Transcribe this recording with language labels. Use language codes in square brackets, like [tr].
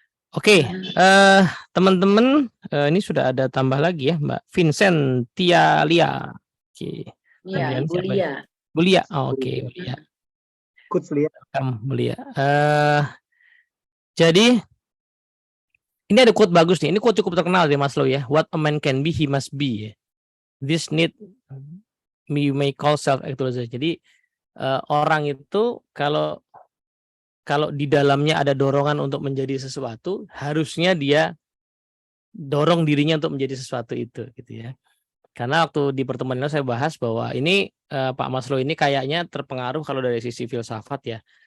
[id] Oke, teman-teman, ini sudah ada tambah lagi ya, Mbak Vincentia Lia. Oke. Iya, Bu Lia. Bu Lia. Oh, oke, Bu Lia. Coach Lia. Bu Lia. Jadi ini ada quote bagus nih. Ini quote cukup terkenal dari Maslow ya. [en] What a man can be, he must be. This need you may call self-actualization. [id] Jadi orang itu kalau di dalamnya ada dorongan untuk menjadi sesuatu, harusnya dia dorong dirinya untuk menjadi sesuatu itu, gitu ya. Karena waktu di pertemuan ini saya bahas bahwa ini Pak Maslow ini kayaknya terpengaruh kalau dari sisi filsafat ya.